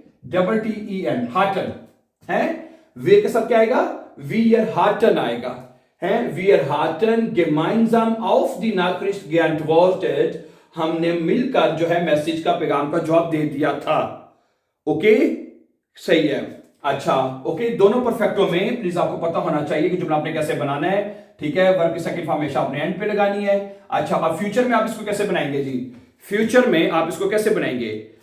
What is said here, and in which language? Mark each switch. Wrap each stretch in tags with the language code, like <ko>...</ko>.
<hi>HATTEN, Hutton, है? वे के साथ क्या आएगा?</hi> <de>Wir hatten</de> <hi>आएगा, है?</hi> <de>Wir hatten gemeinsam auf die Nachricht geantwortet.</de> <hi>हमने मिलकर जो है मैसेज का, पैगाम का जवाब दे दिया था. ओके, सही है. अच्छा, ओके, दोनों परफेक्टों में प्लीज आपको पता होना चाहिए कि जुमला आपने कैसे बनाना है. ठीक है, वर्ब की सेकंड फॉर्म हमेशा आपने एंड पे लगानी है. अच्छा, अब फ्यूचर में आप इसको कैसे बनाएंगे जी? फ्यूचर में आप इसको कैसे बनाएंगे?</hi>